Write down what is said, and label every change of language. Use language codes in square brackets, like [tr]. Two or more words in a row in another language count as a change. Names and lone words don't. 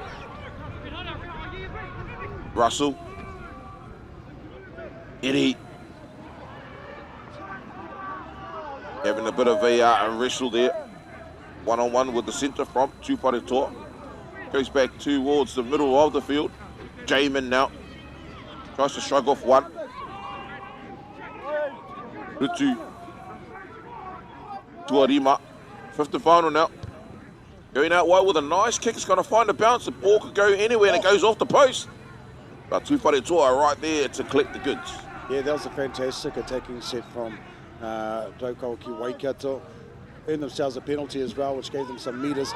[en] Russell. Eddie. Having a bit of a wrestle there. One-on-one with the centre from Tuakana. Goes back towards the middle of the field. Jamin now. Tries to shrug off one. Rutu. Tuarima. 5th and final now. Going out wide with a nice kick. It's going to find a bounce. The ball could go anywhere and it goes off the post. But Tuakana right there to collect the goods. Yeah, that was a fantastic attacking set from Rotorua ki Waikato. Earned themselves a penalty as well, which gave them some metres.